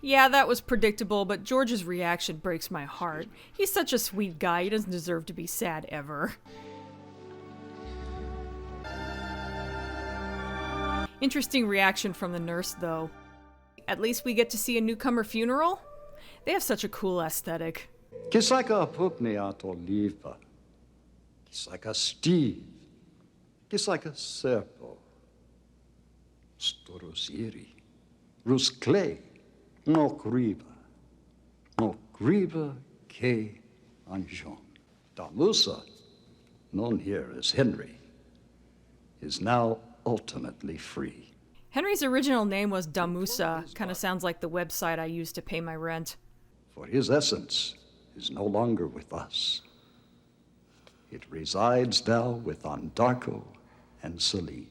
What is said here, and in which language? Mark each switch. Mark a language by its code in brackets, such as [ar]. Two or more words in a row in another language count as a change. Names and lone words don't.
[en] Yeah, that was predictable, but George's reaction breaks my heart. He's such a sweet guy, he doesn't deserve to be sad ever. Interesting reaction from the nurse, though. At least we get to see a newcomer funeral? They have such a cool aesthetic. Kisaka pupnia oliva. Kisaka Steve. Kisaka serpo. Storosiri. Ruskle. Nokriva. Nokriva ke anjon. Damusa, known here as Henry, is now ultimately free. Henry's original name was Damusa. Kind of sounds like the website I use to pay my rent. For his essence is no longer with us. It resides now with Andarko and Celine.